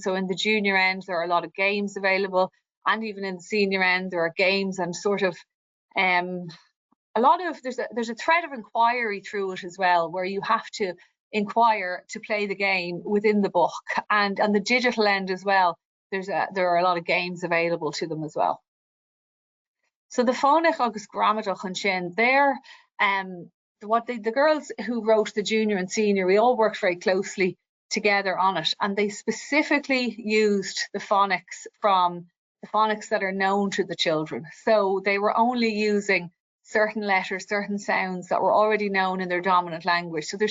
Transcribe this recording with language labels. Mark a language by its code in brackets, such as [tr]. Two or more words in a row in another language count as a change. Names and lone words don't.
[en] So in the junior end, there are a lot of games available, and even in the senior end, there are games and sort of a lot of, there's a thread of inquiry through it as well, where you have to inquire to play the game within the book, and on the digital end as well, there are a lot of games available to them as well. So the phonic [ga] agus gramadach an sin, [en] they're the girls who wrote the junior and senior, we all worked very closely together on it, and they specifically used the phonics from the phonics that are known to the children. So they were only using certain letters, certain sounds that were already known in their dominant language.